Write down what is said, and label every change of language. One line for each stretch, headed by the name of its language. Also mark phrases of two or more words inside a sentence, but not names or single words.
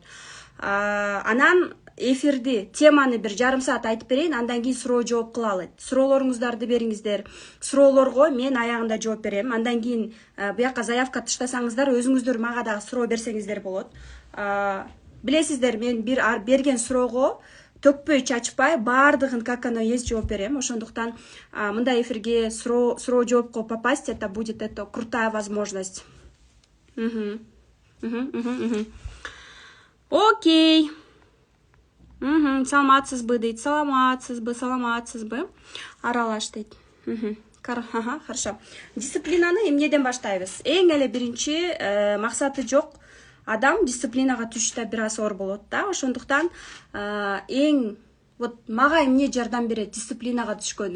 Kyrgyz: Анан эфирди, теманы бир жарым саат айтып берейин, андан кийин суроо жооп кылалы. Суроолоруңуздарды бериңиздер. Суроолорго мен аягында жооп берем. Андан кийин буяка заявка таштасаңыздар, өзүңүздөр мага дагы суроо берсеңиздер болот. Билесиздер, мен бир берген суроого төкпөй чачпай баардыгын
Russian: как оно есть
Kyrgyz: жооп берем. Ошондуктан мындай эфирге суроо жоопко
Russian: попасть, это будет крутая возможность.
Kyrgyz: Окей. Саламатсызбы дейт. Саламатсызбы. Аралаш дейт. Хорошо. Дисциплинаны эмнеден баштайбыз? Эң эле биринчи максаты жок адам дисциплинага түшүштө бир аз оор болот да. Ошондуктан эң мага эмне жардам берет дисциплинага түшкөнү?